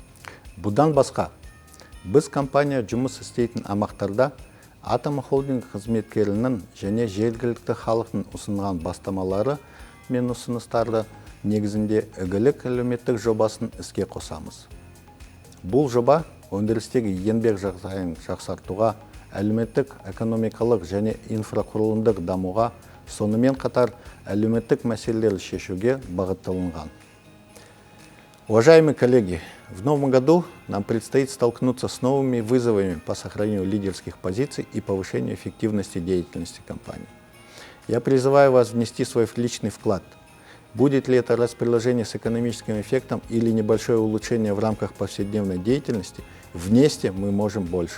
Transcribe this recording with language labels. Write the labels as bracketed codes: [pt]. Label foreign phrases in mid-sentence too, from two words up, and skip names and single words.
[kk] Бұдан басқа, біз компания жұмыс істейтін аймақтарда атом холдинг қызметкерінің және жергілікті халықтың ұсынған бастамалары мен ұсыныстарды негізінде игілік әлеуметтік жобасын іске қосамыз. Бұл жоба өндірістегі еңбек жағдайын жақсартуға, әлеуметтік, экономикалық және инфрақұрылымдық дамуға, сонымен қатар әлеуметтік мәселелерді шешуге бағытталынған. [ru] Уважаемые коллеги, в новом году нам предстоит столкнуться с новыми вызовами по сохранению лидерских позиций и повышению эффективности деятельности компании. Я призываю вас внести свой личный вклад. Будет ли это распределение с экономическим эффектом или небольшое улучшение в рамках повседневной деятельности, вместе мы можем больше.